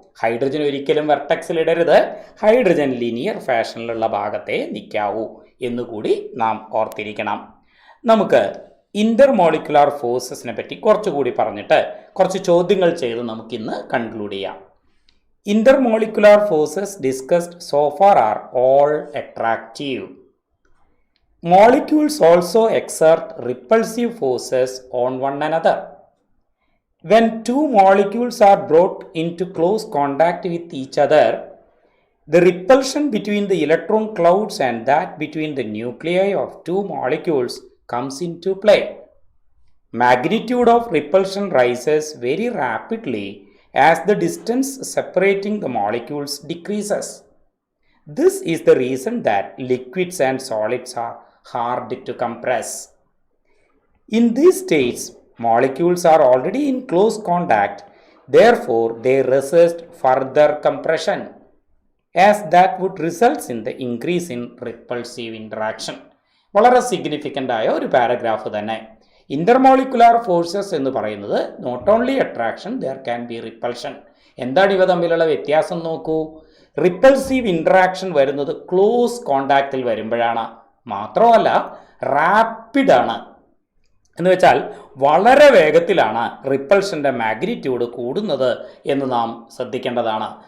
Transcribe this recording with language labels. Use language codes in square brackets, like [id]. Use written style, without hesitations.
[ml] Hydrogen ഒരിക്കലും വെർട്ടക്സിൽ ഇടരുത്. Hydrogen linear ഫാഷനിലുള്ള ഭാഗത്തെ നിൽക്കാവൂ എന്നുകൂടി നാം ഓർത്തിരിക്കണം. നമുക്ക് ഇന്റർമോളിക്കുലാർ ഫോഴ്സസിനെ പറ്റി കുറച്ചുകൂടി പറഞ്ഞിട്ട് കുറച്ച് ചോദ്യങ്ങൾ ചെയ്ത് നമുക്കിന്ന് കൺക്ലൂഡ് ചെയ്യാം. [en] Intermolecular forces discussed so far are all attractive. Molecules also exert repulsive forces on one another. When two molecules are brought into close contact with each other, the repulsion between the electron clouds and that between the nuclei of two molecules comes into play. Magnitude of repulsion rises very rapidly as the distance separating the molecules decreases. This is the reason that liquids and solids are hard to compress. In these states, molecules are already in close contact, therefore they resist further compression, as that would result in the increase in repulsive interaction. [ml] വളരെ significant ആയ ഒരു paragraph തന്നെ. Intermolecular forces എന്ന് പറയുന്നത് [en] Not only attraction, there can be repulsion. [ml] എന്താണ് ഇവ തമ്മിലുള്ള വ്യത്യാസം നോക്കൂ. റിപ്പൾസീവ് ഇൻട്രാക്ഷൻ വരുന്നത് ക്ലോസ് കോണ്ടാക്റ്റിൽ വരുമ്പോഴാണ്. മാത്രമല്ല റാപ്പിഡ് ആണ്, എന്ന് വെച്ചാൽ വളരെ വേഗത്തിലാണ് റിപ്പൾഷൻ്റെ മാഗ്നിറ്റ്യൂഡ് കൂടുന്നത് എന്ന് നാം ശ്രദ്ധിക്കേണ്ടതാണ്.